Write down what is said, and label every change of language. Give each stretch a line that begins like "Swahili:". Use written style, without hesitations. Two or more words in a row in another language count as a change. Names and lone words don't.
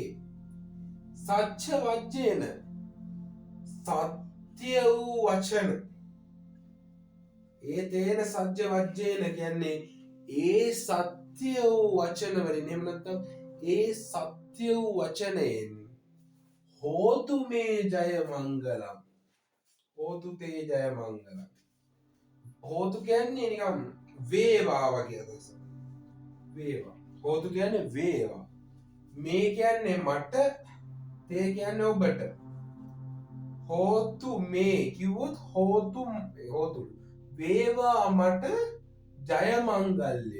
Pali: සච්ච වජ්ජේන
Sinhala: සත්‍ය වූ වචන.
Pali: ඒතේන සජ්ජ වජ්ජේන
Sinhala: කියන්නේ ඒ සත්‍ය වූ වචන වලින්. එහෙම නැත්නම් ඒ සත්‍ය වූ වචනයෙන්
Pali: හෝතු මේ ජය මංගලම්. හෝතු තේ ජය මංගලම්.
Sinhala: හෝතු කියන්නේ නිකම් වේවා වගේ අදහස. වේවා. හෝතු කියන්නේ වේවා. මේ කියන්නේ මට, තේ කියන්නේ ඔබට.
Pali: හෝතු මේ
Sinhala: කිව්වොත් හෝතු වේවා මට ජය මංගල්‍ය.